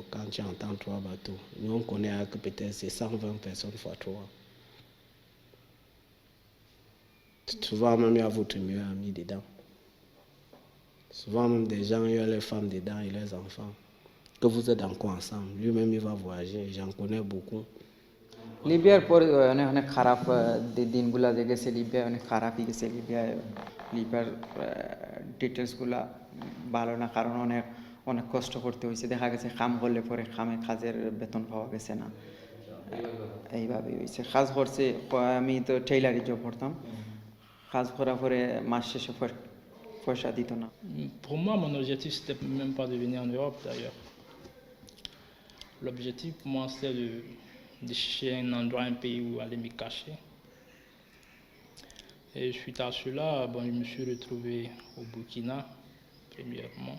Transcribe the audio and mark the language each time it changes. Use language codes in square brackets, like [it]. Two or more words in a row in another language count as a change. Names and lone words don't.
[fr] Quand tu entends 3 bateaux, nous on connaît que peut-être c'est 120 personnes fois 3. Souvent même il y a votre meilleur ami dedans. Souvent même des gens, il y a les femmes dedans et les enfants. Que vous êtes encore ensemble. Lui-même il va voyager. J'en connais beaucoup. [bn] লিবিয়ার পরে অনেক অনেক খারাপ দিনগুলা যে গেছে লিবিয়ায় অনেক খারাপই গেছে লিবিয়ার ডিটেলসগুলা ভালো না, কারণ অনেক অনেক কষ্ট করতে হয়েছে। দেখা গেছে কাম করলে পরে কাজের বেতন পাওয়া গেছে না, এইভাবেই হয়েছে। কাজ করছে, আমি তো [en] tailoring job [bn] করতাম, কাজ করার পরে মাস শেষে পয়সা দিত না। [fr] Pour moi, mon objectif, c'était même pas de venir en Europe d'ailleurs. L'objectif pour moi, c'était de chercher un endroit, un pays où aller me cacher. Et suite à cela, bon, je me suis retrouvé au Burkina, premièrement.